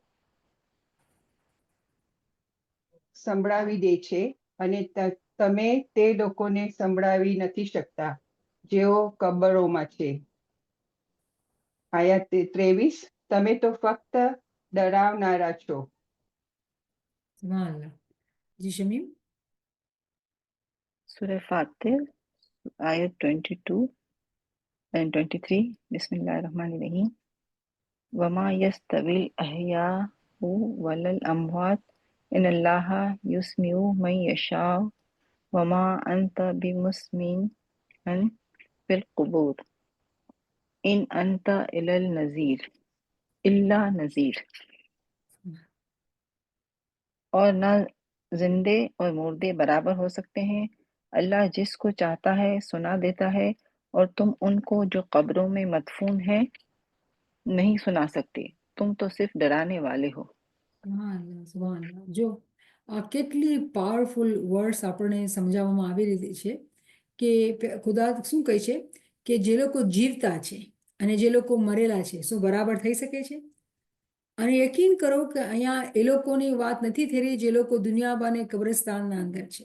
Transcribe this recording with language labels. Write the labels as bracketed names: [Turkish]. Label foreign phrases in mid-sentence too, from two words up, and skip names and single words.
[Gujarati] સંભળાવી દે છે, અને તમે તે લોકોને સંભળાવી નથી શકતા જેઓ કબરોમાં છે. આયાત 23, તમે તો ફક્ત ડરાવનારા છો. સુભાનઅલ્લાહ. જી શમીમ. સૂરે ફાતિર ayat 22 and 23. [Arabic] Bismillahirrahmanirrahim. وما يستوي الأحياء ولا الأموات إن الله يسمع من يشاء وما أنت بمسمع من في القبور إن أنت إلا نذير. [Hindi] और न जिंदे और मुर्दे बराबर हो सकते हैं, अल्लाह जिसको चाहता है सुना देता है और तुम उनको जो कब्रों में मदफून है नहीं सुना सकते, तुम तो सिर्फ डराने वाले हो. [Gujarati] સુભાનઅલ્લાહ, સુભાનઅલ્લાહ. જો આ કેટલી પાવરફુલ વર્ડ્સ આપણને સમજાવવામાં આવી રહી છે કે ખુદા શું કહે છે કે જે લોકો જીવતા છે અને જે લોકો મરેલા છે શું બરાબર થઈ શકે છે? અને યકીન કરો કે અહીંયા એ લોકોની વાત નથી થઈ રહી જે લોકો દુનિયાબાને કબ્રસ્તાનના અંદર છે.